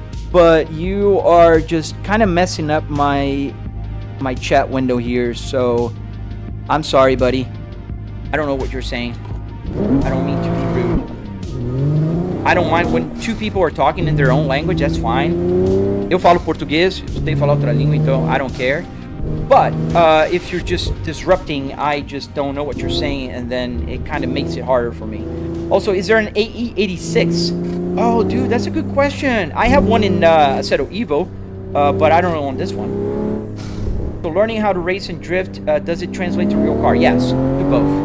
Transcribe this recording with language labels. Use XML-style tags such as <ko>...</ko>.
<en>but you are just kind of messing up my chat window here, so I'm sorry, buddy. I don't know what you're saying. I don't mean to be rude. I don't mind when two people are talking in their own language, that's fine.</en> <pt>Eu falo português, você fala outra língua, então</pt> <en>I don't care. But if you're just disrupting, I just don't know what you're saying, and then it kind of makes it harder for me. Also, is there an AE86? Oh, dude, that's a good question. I have one in Aceto Evo, but I don't know on this one. So learning how to race and drift, does it translate to real car? Yes, do both.</en>